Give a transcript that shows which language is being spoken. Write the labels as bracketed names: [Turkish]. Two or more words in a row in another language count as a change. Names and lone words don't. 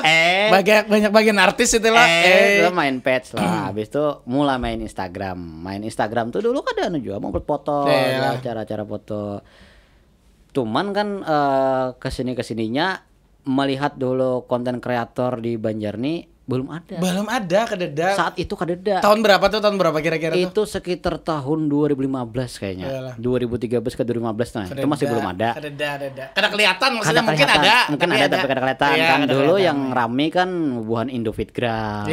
[Indonesian] Banyak bagian artis itu lah. Itu main pets lah. Habis itu mulai main Instagram. Main Instagram tuh dulu kan ada juga mau foto, cara-cara foto. Cuman kan kesininya melihat dulu konten kreator di Banjar nih belum ada kadeda. Saat itu kadeda. Tahun berapa kira-kira tuh? Itu sekitar tahun 2015 kayaknya. Yalah. 2013 ke 2015 nah. Itu masih belum ada. [Banjar] Kadeda. [Indonesian] Kada kelihatan maksudnya mungkin ada. Mungkin ada tapi kada kelihatan kan. Dulu yang rame kan ngubuhan Indofitgram.